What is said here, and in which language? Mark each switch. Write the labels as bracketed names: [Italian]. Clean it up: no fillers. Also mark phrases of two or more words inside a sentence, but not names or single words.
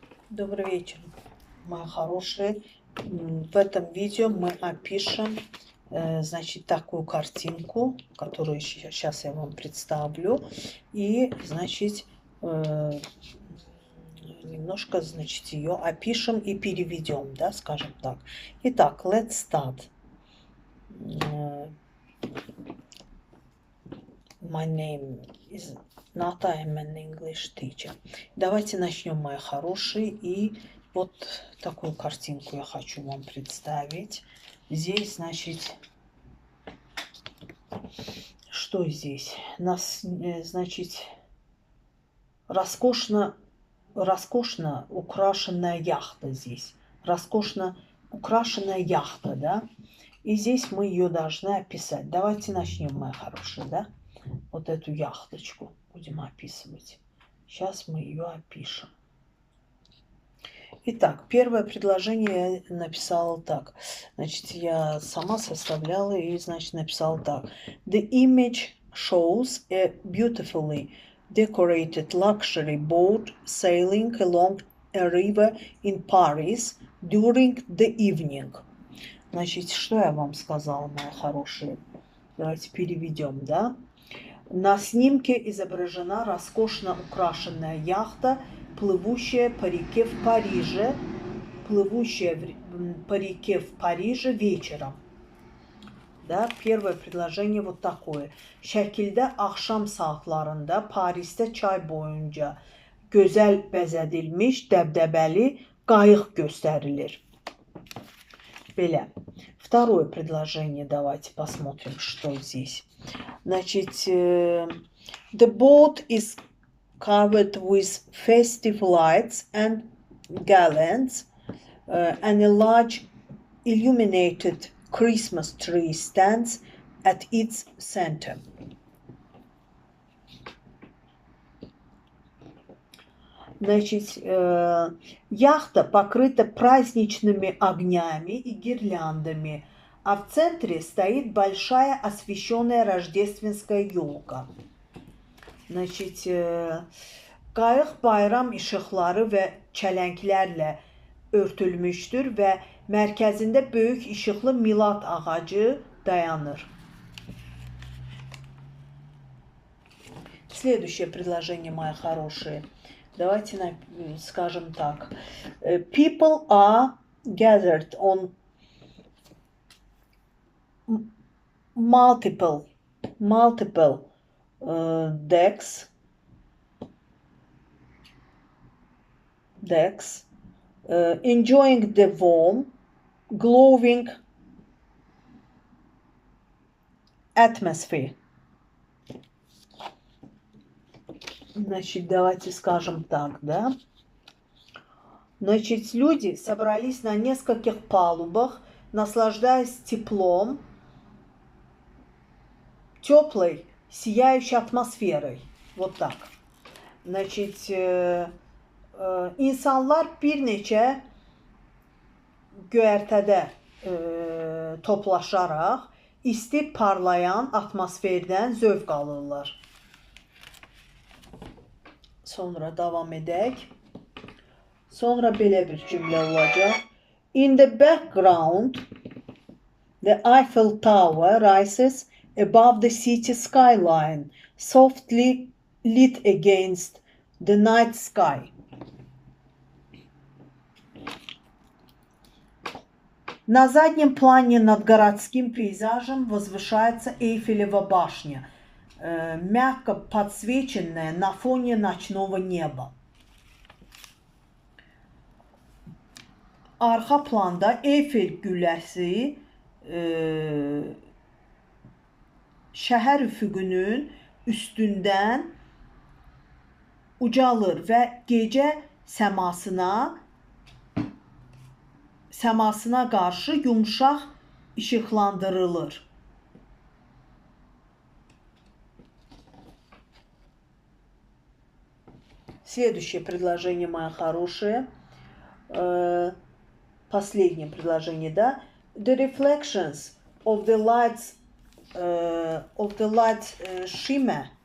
[Russian] Добрый вечер, мои хорошие. В этом видео мы опишем, значит, такую картинку, которую сейчас я вам представлю. И, значит, немножко, значит, ее опишем и переведем, да, скажем так. Итак, [English] let's start. My name is Nata, I'm an English teacher. [Russian] Давайте начнем, мои хорошие. И вот такую картинку я хочу вам представить. Здесь, значит, что здесь? Нас, значит, роскошно украшенная яхта здесь. Роскошно украшенная яхта, да? И здесь мы ее должны описать. Давайте начнем, мои хорошие, да? Вот эту яхточку будем описывать. Сейчас мы ее опишем. Итак, первое предложение я написала так. Значит, я сама составляла и, значит, написала так. [English] The image shows a beautifully decorated luxury boat sailing along a river in Paris during the evening. [Russian] Значит, что я вам сказала, мои хорошие? Давайте переведем, да? На снимке изображена роскошно украшенная яхта, плывущая по реке в Париже, вечером. Да, первое предложение вот такое. [Azerbaijani] Şəkildə axşam saatlarında Parisdə çay boyunca gözəl bəzədilmiş dəbdəbəli qayıq göstərilir. Belə. [Russian] Второе предложение, давайте посмотрим, что здесь. Значит, [English] the boat is covered with festive lights and garlands, and a large illuminated Christmas tree stands at its center. [Russian] Значит, яхта покрыта праздничными огнями и гирляндами, а в центре стоит большая освещенная рождественская елка. Значит, [Azerbaijani] qayıq bayram işıqları və çələnglərlə örtülmüşdür və mərkəzində böyük işıqlı milad ağacı dayanır. [Russian] Следующее предложение, мои хорошие. Давайте скажем так. [English] People are gathered on multiple decks, enjoying the warm, glowing atmosphere. [Russian] Значит, давайте скажем так, да? Значит, люди собрались на нескольких палубах, наслаждаясь теплом, теплой, сияющей атмосферой. Вот так. Значит, [Azerbaijani] insanlar bir neçə göyərtədə toplaşaraq isti parlayan atmosferdən zövq alırlar. Sonra davam edək. Sonra belə bir cümlə olacaq. [English] In the background, the Eiffel Tower rises above the city skyline, softly lit against the night sky. [Russian] На заднем плане над городским пейзажем возвышается Эйфелева башня, мягко подсвеченная на фоне ночного неба. [Azerbaijani] Arxa planda Eyfel gülləsi şəhər üfüqünün üstündən ucalır və gecə səmasına qarşı yumşaq işıqlandırılır. [Russian] Следующее предложение, мои хорошие. Последнее предложение, да? [English] The reflections of the light shimmer